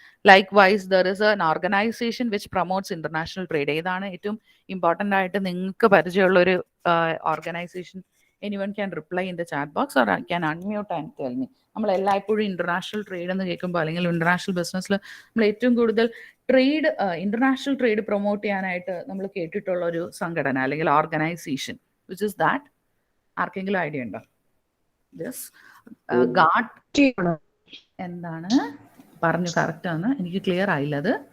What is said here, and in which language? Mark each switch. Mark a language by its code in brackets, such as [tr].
[en] Likewise, there is an organization which promotes international trade. [ml] ഏതാണ് ഏറ്റവും important ആയിട്ട് നിങ്ങൾക്ക് പരിചയമുള്ള ഒരു organisation? [en] Anyone can reply in the chat box or I can unmute and tell me. [ml] നമ്മൾ എല്ലായ്പ്പോഴും international trade എന്ന് കേൾക്കുമ്പോൾ അല്ലെങ്കിൽ ഇന്റർനാഷണൽ ബിസിനസ്സിൽ നമ്മൾ ഏറ്റവും കൂടുതൽ ട്രേഡ്, ഇന്റർനാഷണൽ ട്രേഡ് പ്രൊമോട്ട് ചെയ്യാനായിട്ട് നമ്മൾ കേട്ടിട്ടുള്ള ഒരു സംഘടന അല്ലെങ്കിൽ ഓർഗനൈസേഷൻ, [en] Which is that? [ml] ആർക്കെങ്കിലും ഐഡിയ ഉണ്ടോ? യെസ്, ഗാട്ട് എന്താണ് പറഞ്ഞു കറക്റ്റ് ആണ്, എനിക്ക് ക്ലിയർ ആയില്ല അത്.